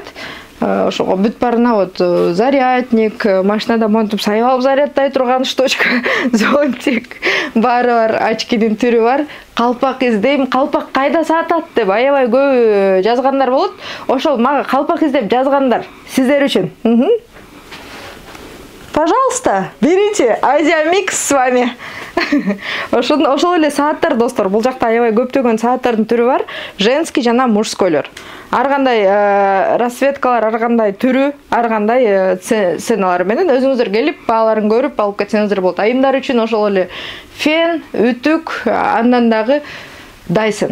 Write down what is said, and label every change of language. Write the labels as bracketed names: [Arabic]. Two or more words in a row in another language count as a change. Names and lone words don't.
[Kyrgyz] Ошого бүт барына [Russian] вот зарядник, [Kyrgyz] машинада монтуп сайып зарядтай турган штучка, зонтик баары бар, очкинин түрү бар. Калпак издейм, калпак кайда сатат деп аябай көп жазгандар болот. Ошол мага калпак издеп жазгандар сиздер үчүн. [Russian] Пожалуйста, берите, Азия Микс с вами. [Kyrgyz] Ошол эле сааттар, достор, бул жакта аябай көптөгөн сааттардын түрү бар, женский жана мужскойлор. ар кандай расцветкалар, ар кандай түрү, ар кандай ценалар менен өзүңүздөр келип бааларын көрүп алып кетсеңиздер болот. Айымдар үчүн ошол эле фен, үтүк, андан дагы Dyson.